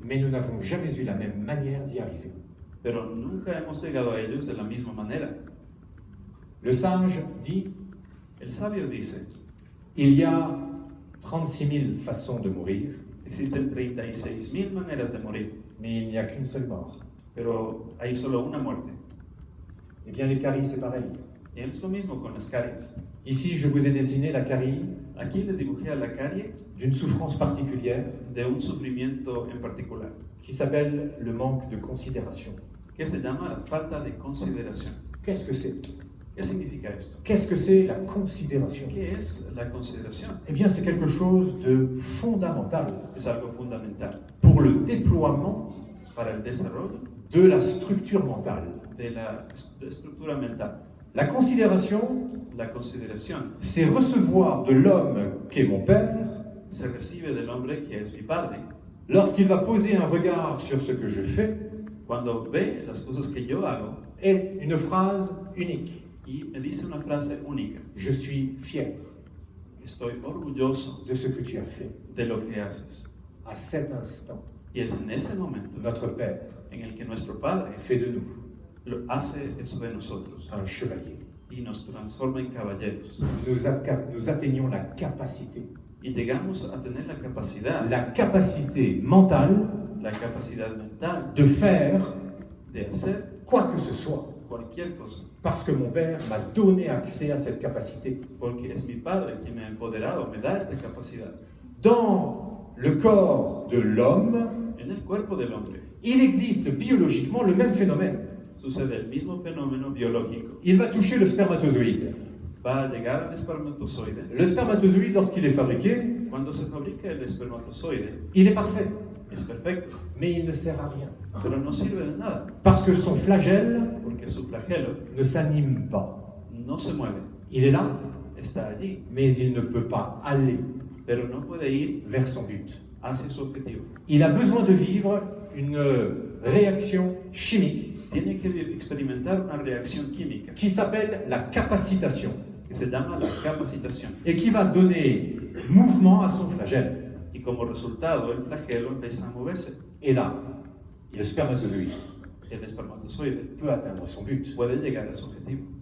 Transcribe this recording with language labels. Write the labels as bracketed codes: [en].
[fr] mais nous n'avons jamais eu la même manière d'y arriver. [es] pero nunca hemos llegado a ellos de la misma manera. [fr] Le sage dit, [es] El sabio dice, [fr] il y a 36 000 façons de mourir, [es] existen 36.000 maneras de morir, [fr] mais il n'y a qu'une seule mort. [es] pero hay solo una muerte. [fr] Eh bien, les caries, c'est pareil. [es] Y es lo mismo con las caries. [fr] Ici, je vous ai dessiné la carie [es] Aquí les dibujé a la carie [fr] d'une souffrance particulière [es] de un sufrimiento en particular, [fr] qui s'appelle le manque de considération. [es] que se llama la falta de consideración. [fr] Qu'est-ce que c'est? [es] ¿Qué significa esto? [fr] Qu'est-ce que c'est la considération? [es] ¿Qué es la consideración? [fr] Eh bien, c'est quelque chose de fondamental [es] Es algo fundamental [fr] pour le déploiement [es] para el desarrollo [fr] de la structure mentale. [es] de la estructura mental. [fr] La considération, [es] La consideración [fr] c'est recevoir de l'homme qu'est mon père [es] se recibe del hombre que es mi padre [fr] lorsqu'il va poser un regard sur ce que je fais [es] cuando ve las cosas que yo hago [fr] et une phrase unique. [es] y me dice una frase única. [fr] Je suis fier [es] Estoy orgulloso [fr] de ce que tu as fait. [es] de lo que haces. [fr] À cet instant, [es] Y es en ese momento [fr] notre Père [es] en el que nuestro Padre [fr] fait de nous [es] lo hace eso de nosotros [fr] un chevalier. [es] y nos transforma en caballeros. [fr] Nous atteignons la capacité [es] Y llegamos a tener la capacidad [fr] mentale [es] la capacidad mental [fr] de faire [es] de hacer [fr] quoi que ce soit. [es] cualquier cosa, [fr] Parce que mon Père m'a donné accès à cette capacité. [es] porque es mi Padre quien me ha empoderado, me da esta capacidad. [fr] Dans le corps de l'homme, [es] En el cuerpo del hombre [fr] il existe biologiquement le même phénomène. [es] sucede el mismo fenómeno biológico. [fr] Il va toucher le spermatozoïde. [es] Va a llegar al espermatozoide. [fr] Le spermatozoïde, lorsqu'il est fabriqué, [es] Cuando se fabrica el espermatozoide, [fr] il est parfait, [es] es perfecto, [fr] mais il ne sert à rien. [es] pero no sirve de nada, [fr] Parce que son flagelle [es] porque su flagelo [fr] ne s'anime pas. [es] no se mueve, [fr] Il est là, [es] está allí, [fr] mais il ne peut pas aller [es] pero no puede ir [fr] vers son but. [es] hacia su objetivo. [fr] Il a besoin de vivre une réaction chimique [es] Tiene que experimentar una reacción química [fr] qui s'appelle la capacitation [es] que se llama la capacitación. [fr] et qui va donner mouvement à son flagelle. [es] Y como resultado, el flagelo empieza a moverse. [fr] Et là, le spermatozoïde [es] El espermatozoide [fr] peut atteindre son but. [es] puede llegar a su objetivo.